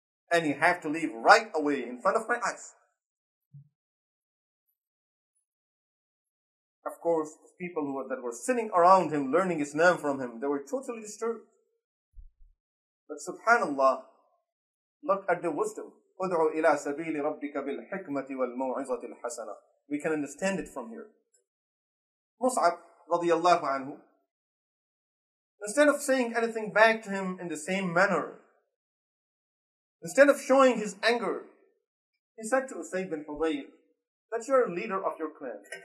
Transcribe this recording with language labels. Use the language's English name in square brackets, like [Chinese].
[English] And you have to leave right away in front of my eyes. Of course, the people that were sitting around him, learning Islam from him, they were totally disturbed. But subhanallah, look at the wisdom. [Arabic] ادعو إلى سبيل ربك بالحكمة والموعظة الحسنة. [English] We can understand it from here. Mus'ab radiyallahu anhu, instead of saying anything back to him in the same manner, instead of showing his anger, he said to Usayd bin Hudayr that you are a leader of your clan.